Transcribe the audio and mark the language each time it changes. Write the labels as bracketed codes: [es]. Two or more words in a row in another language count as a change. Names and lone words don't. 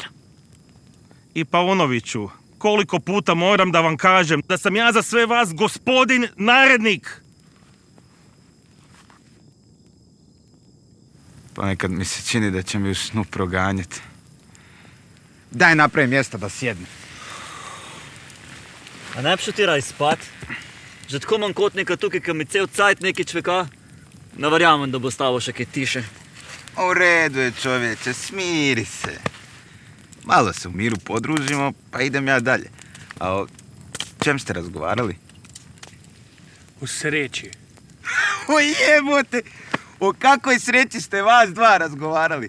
[sr] I Paunoviću, koliko puta moram da vam kažem da sam ja za sve vas gospodin narednik. Ponekad mi se čini da će mi u snu proganjati. Daj napravim mjesta da sjednem. [sl] A ne bi šel ti raj spat? Že tako imam kotnika tukaj, ki mi cel cajt nekaj čveka. Ne verjamem, da bo stalo še kaj tiše. [sr] U redu je, čovječe, smiri se. Malo se u miru podružimo, pa idem ja dalje. A o čem ste razgovarali? U sreći. O jebote! O kakvoj sreći ste vas dva razgovarali?